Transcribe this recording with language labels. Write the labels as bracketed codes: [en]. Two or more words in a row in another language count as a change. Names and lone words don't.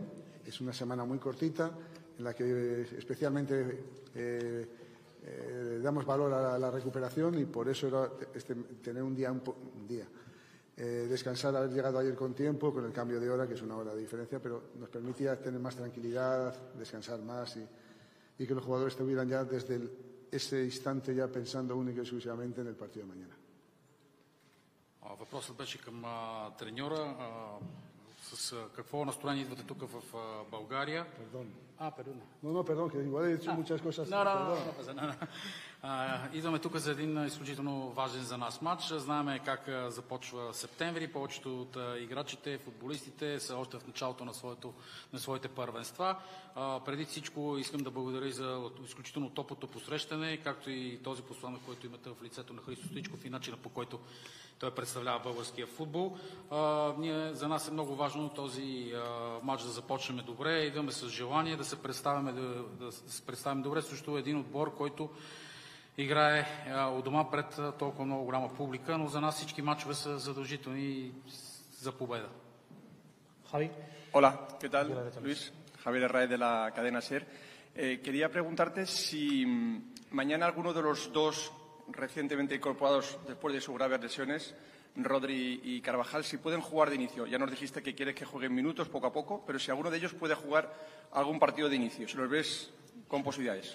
[es] Es una semana muy cortita, en la que especialmente damos valor a la recuperación, y por eso era tener un día. Descansar, haber llegado ayer con tiempo, con el cambio de hora, que es una hora de diferencia, pero nos permitía tener más tranquilidad, descansar más y que los jugadores estuvieran ya desde ese instante ya pensando única y exclusivamente en el partido de mañana. [bg] Въпросът беше към треньора. С какво настроение идвате тук в България? [es] Perdón. No, perdón, que igual he dicho muchas cosas. No. [bg] Идваме тук за един изключително важен за нас матч. Знаеме как започва септември. Повечето от играчите, футболистите са още в началото на своите първенства. Преди всичко искам да благодаря за изключително топлото посрещане, както и този посланник, който имате в лицето на Христо Стоичков и начина, по който той представлява българския футбол. За нас е много важно този матч да започнем добре. Идваме с желание да се представим добре срещу един отбор, който играе у дома пред толкова много голяма публика, но за нас всички матчове са задължителни за победа. [es] Javi. Hola, ¿qué tal, Luis? Javier Herrera de la cadena SER. Quería preguntarte si mañana alguno de los dos recientemente incorporados después de sus graves lesiones, Rodri y Carvajal, si pueden jugar de inicio. Ya nos dijiste que quieres que jueguen minutos poco a poco, pero si alguno de ellos puede jugar algún partido de inicio, si los ves con posibilidades.